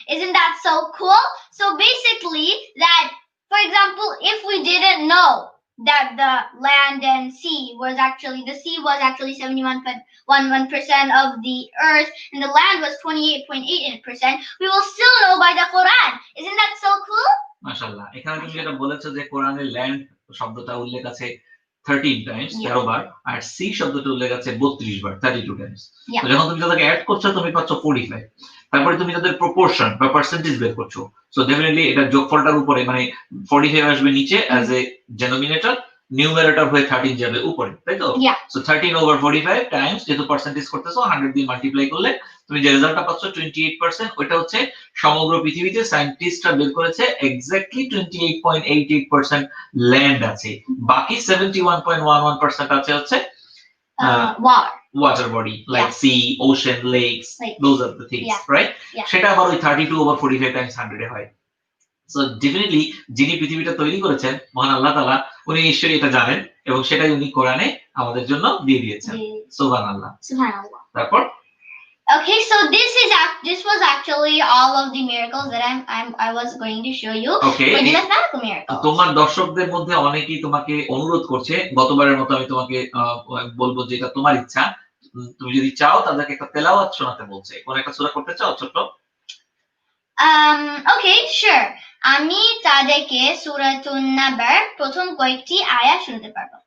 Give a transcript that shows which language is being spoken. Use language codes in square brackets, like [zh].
[en] Isn't that so cool? So basically, that, for example, if we didn't know that the land and sea was actually, the sea was actually 71.11% of the earth and the land was 28.88%, we will still know by the Quran. Isn't that so cool? [bn] মাশাআল্লাহ, এখানে তুমি যেটা বলেছো যে কোরআনে land শব্দটা উল্লেখ আছে 13 টাইমস, 13 বার, আর সি শব্দটা উল্লেখ আছে 32 বার, 32 টাইমস। [en] Yeah. [bn] তো যখন তুমি তাদেরকে অ্যাড করছো তুমি পাচ্ছ 45। তারপরে তুমি তাদের প্রপোর্শন বা পার্সেন্টেজ বের করছো। সো ডেফিনেটলি এটা যোগফলটার উপরে, মানে 45 আসবে নিচে অ্যাজ এ ডেনোমিনেটর, নিউমারেটর হয়ে 13 যাবে উপরে, তাই তো? Yeah. সো 13 ওভার 45 টাইমস, যেহেতু পার্সেন্টেজ করতেছো 100 দিয়ে মাল্টিপ্লাই করলে তুমি যে রেজাল্টটা পাচ্ছ 28%, ওইটা হচ্ছে সমগ্র পৃথিবীতে সায়েন্টিস্টরা বের করেছে এক্স্যাক্টলি 28.88% ল্যান্ড আছে, বাকি 71.11% আছে হচ্ছে [en] Water. Water body, like sea, ocean, lakes, those are the things, right? [bn] সেটা আবার ওই 32 ওভার 45 টাইমস 100 এ হয়। সো ডেফিনেটলি যিনি পৃথিবীটা তৈরি করেছেন মহান আল্লাহ তাআলা, উনি নিশ্চয়ই এটা জানেন এবং সেটাই উনি কোরআনে আমাদের জন্য দিয়ে দিয়েছেন। সুবহানাল্লাহ। [en] Subhanallah. [bn] তারপর [en] Okay, so this was actually all of the miracles that I was going to show you. Okay. For the mathematical miracles. [bn] তোমার দর্শকদের মধ্যে অনেকেই তোমাকে অনুরোধ করছে, গতবারের মতো আমি তোমাকে বলবো যে এটা তোমার ইচ্ছা, তুমি যদি চাও তাদেরকে একটা তেলাওয়াত শোনাতে বলছে। কোন একটা সূরা করতে চাও ছোট্ট? [en] Okay, sure. [bn] আমি তাদেরকে সূরাতুন নাবার প্রথম কয়েকটি আয়াত শোনাতে পারবো।